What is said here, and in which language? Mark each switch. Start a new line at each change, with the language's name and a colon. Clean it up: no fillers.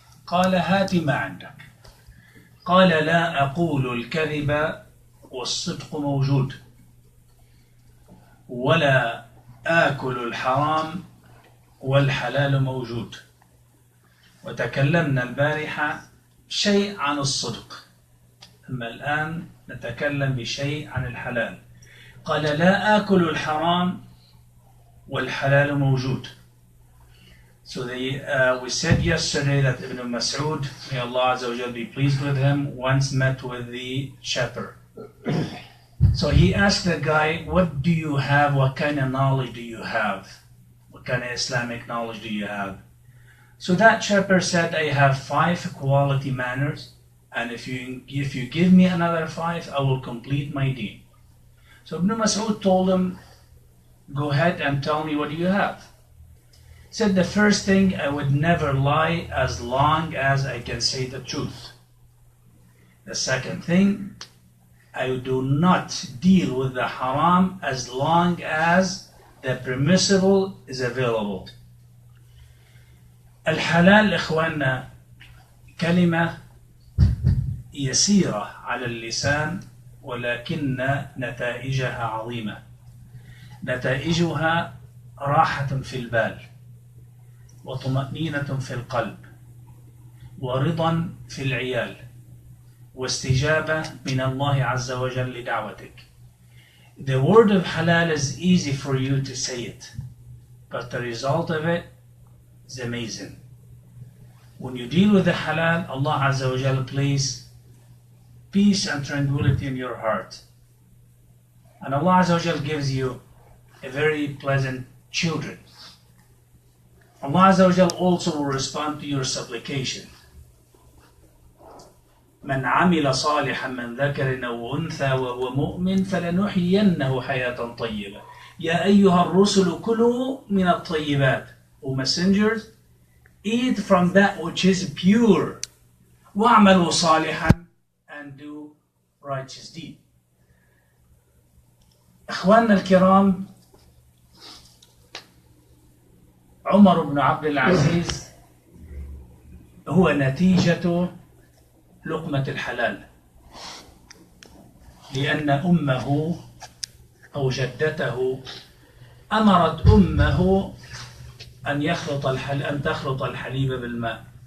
Arabic: قال هات ما عندك. قال لا أقول الكذب والصدق موجود، ولا آكل الحرام والحلال موجود. وتكلمنا البارحة شيء عن الصدق، أما الآن نتكلم بشيء عن الحلال. قال لا آكل الحرام والحلال موجود.
English: So we said yesterday that Ibn Mas'ud, may Allah Azza wa Jal be pleased with him, once met with the shepherd. So he asked the guy, what do you have? What kind of knowledge do you have? What kind of Islamic knowledge do you have? So that shepherd said, I have 5 quality manners, and if you give me another 5, I will complete my deen. So Ibn Mas'ud told him, go ahead and tell me what do you have. He said, the first thing, I would never lie as long as I can say the truth. The second thing, I do not deal with the haram as long as the permissible is available.
Arabic: الحلال إخواننا كلمة يسيرة على اللسان، ولكن نتائجها عظيمة. نتائجها راحة في البال، وطمأنينة في القلب، ورضا في العيال، واستجابة من الله عز وجل لدعوتك.
English: The word of halal is easy for you to say it, but the result of it is amazing. When you deal with the halal, Allah Azza wa Jal places peace and tranquility in your heart. And Allah Azza wa Jal gives you a very pleasant children. Allah Azza wa Jal also will respond to your supplication.
Arabic: من عمل صالحا من ذكر أو أنثى وهو مؤمن فلنحيينه حياة طيبة. يا أيها الرسل كلوا من الطيبات.
English: O messengers, eat from that which is pure.
Arabic: وَاعْمَلُوا صَالِحًا,
English: and do righteous deed.
Arabic: إخواننا الكرام، عمر بن عبد العزيز هو نتيجة لقمة الحلال، لأن أمه أو جدته أمرت أمه أن تخلط الحليب بالماء.